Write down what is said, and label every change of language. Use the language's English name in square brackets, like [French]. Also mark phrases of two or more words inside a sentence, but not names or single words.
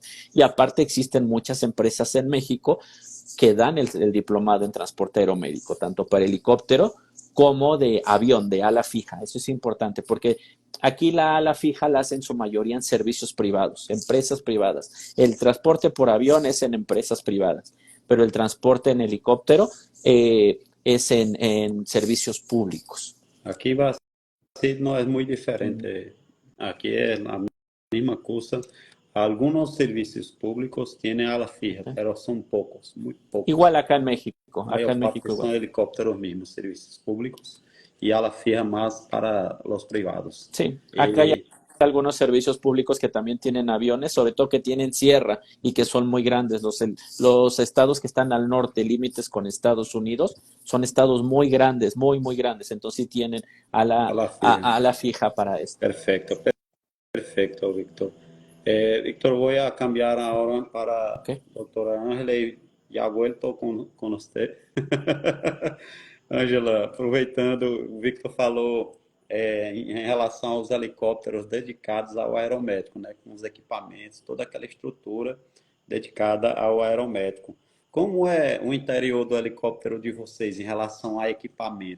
[Spanish] Y aparte existen muchas empresas en México que dan el diplomado en transporte aeromédico, tanto para helicóptero como de avión, de ala fija. Eso es importante porque aquí la ala fija la hacen su mayoría en servicios privados, empresas privadas. El transporte por avión es en empresas privadas. pero el transporte en helicóptero es en servicios públicos. [Portuguese] Aqui em Brasil não é muito diferente. Aqui é a mesma coisa. [Spanish] Algunos servicios públicos tienen ala fija, pero son pocos, muy pocos. Igual acá en México, [Portuguese] A [Spanish] acá en [Portuguese] maior parte México são igual. [Spanish] helicópteros mismos, servicios públicos, y ala fija más para los privados. Sí, acá hay algunos servicios públicos que también tienen aviones, sobre todo que tienen sierra y que son muy grandes. Los estados que están al norte, límites con Estados Unidos, son estados muy grandes, muy, muy grandes. Entonces sí tienen ala fija para esto. Perfecto, perfecto, Víctor. Víctor, voy a cambiar ahora para doctora Ângela y ya vuelto con usted. [Portuguese] Ângela, aproveitando, o Victor falou em relação aos helicópteros dedicados ao aeromédico, né, com os equipamentos, toda aquela estrutura dedicada ao aeromédico. Como é o interior do helicóptero de vocês em relação a equipamentos?